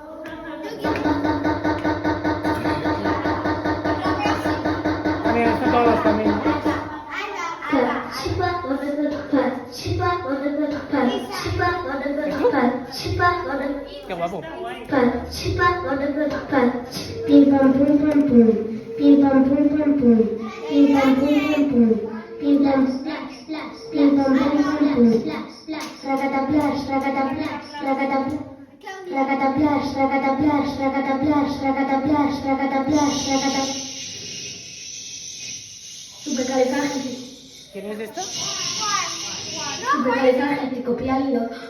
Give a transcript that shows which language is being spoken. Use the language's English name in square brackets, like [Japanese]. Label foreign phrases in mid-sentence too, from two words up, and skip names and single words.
[Spanish] También, esto todos también. Qué guapo. Pim pam pum pam pum, pim pam pum pam pum, pim pam pum pam pum, pim pam pim pam pum pam pum, ragataplash, ragataplash, ragataplash. Ragataplash, ragataplash, ragataplash, ragataplash, ragataplash, ragataplash. Supercalifragilístico. ¿Quién es esto? Supercalifragilístico, pialio.